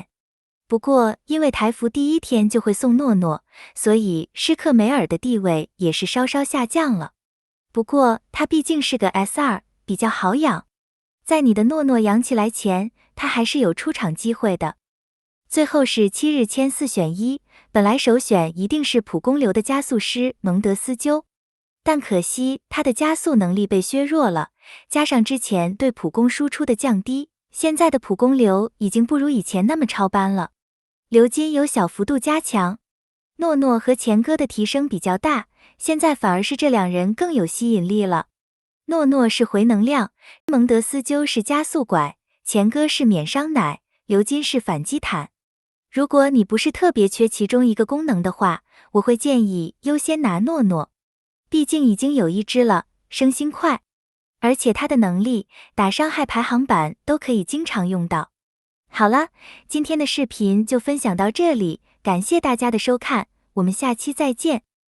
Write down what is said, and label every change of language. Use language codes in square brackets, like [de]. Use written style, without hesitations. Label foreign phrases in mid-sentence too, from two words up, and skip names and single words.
[zh] 不過因為台服第1天就會送諾諾，所以施克梅爾的地位也是稍稍下降了。不過他畢竟是個 S2，比較好養。在你的諾諾養起來前，他還是有出場機會的。最後是7日籤4選1，本來首選一定是普攻流的加速師蒙德斯鸠，但可惜他的加速能力被削弱了，加上之前對普攻輸出的降低，現在的普攻流已經不如以前那麼超班了。流金有小幅度加強，諾諾和錢哥的提升比較大，現在反而是這2人更有吸引力了。諾諾是回能量，蒙德斯鸠是加速拐，錢哥是免傷奶，流金是反擊坦。如果你不是特別缺其中一個功能的話，我會建議優先拿諾諾，畢竟已經有1隻了，升星快，而且它的能力打傷害排行榜都可以經常用到。好了，今天的視頻就分享到這裡，感謝大家的收看，我們下期再見。